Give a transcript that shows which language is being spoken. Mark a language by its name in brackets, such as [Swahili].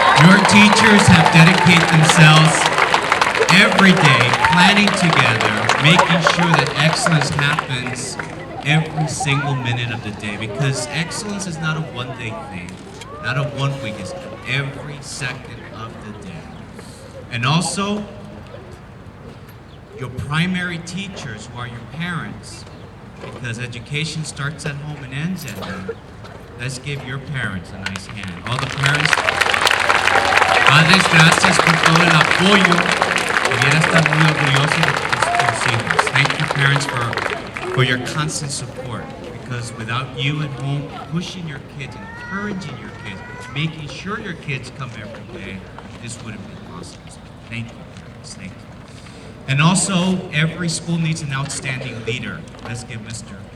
[English] Your teachers have dedicated themselves every day, planning together, making sure that excellence happens every single minute of the day, because excellence is not a one-day thing, not a one-week, it's every second of the day. And also, your primary teachers, who are your parents, because education starts at home and ends at home. Let's give your parents a nice hand. All the parents, [Spanish] padres, gracias por todo el apoyo. Debiera estar muy orgulloso de tus hijos. [English] Thank you, parents, for your constant support, because without you at home pushing your kids, encouraging your kids, making sure your kids come every day, this wouldn't be possible. So thank you, parents. Thank you. And also, every school needs an outstanding leader. Let's give Mr.